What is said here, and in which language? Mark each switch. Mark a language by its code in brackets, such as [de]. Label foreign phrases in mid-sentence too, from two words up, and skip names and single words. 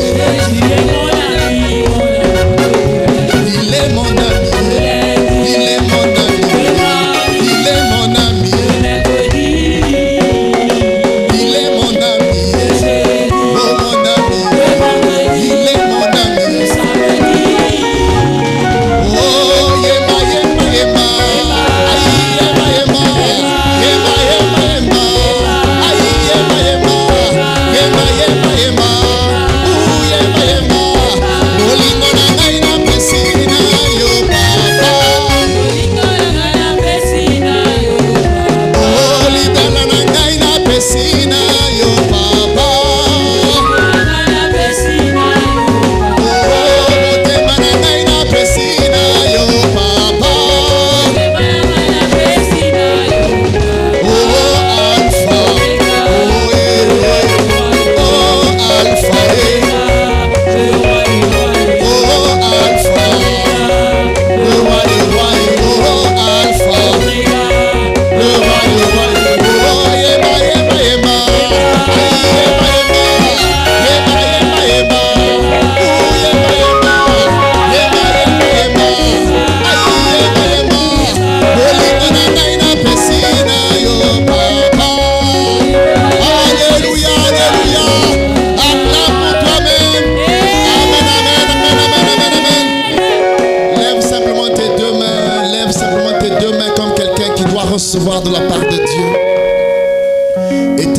[fr] Il est mon ami, il est mon ami, il est mon ami. Il est mon ami, oh mon ami, il est mon ami. Oh, yema, yema, yema, aïe, yema, yema, yema, yema, yema, aïe, yema, yema, yema, yema, yema, ouh, yema, yema. [ln] Bolingo na ngai na pesina yo papa. Oh, lidala na ngai na pesina yo papa. Oh, motema na ngai na pesina yo papa. Oh, [fr] Alpha, oh, oh, Alpha, oh, Alpha, le roi des rois, oh, Alpha, le roi des rois, oh, yema, yema, yema, aïe, yema, yema, yema, yema, oh, yema, yema, yema, yema, aïe, yema, yema, [ln] bolingo na ngai na pesina yo papa. [fr] Alléluia, alléluia, acclame pour toi-même. Amen, amen, amen, amen, amen, amen. Lève simplement tes deux mains comme quelqu'un qui doit recevoir de la part de Dieu.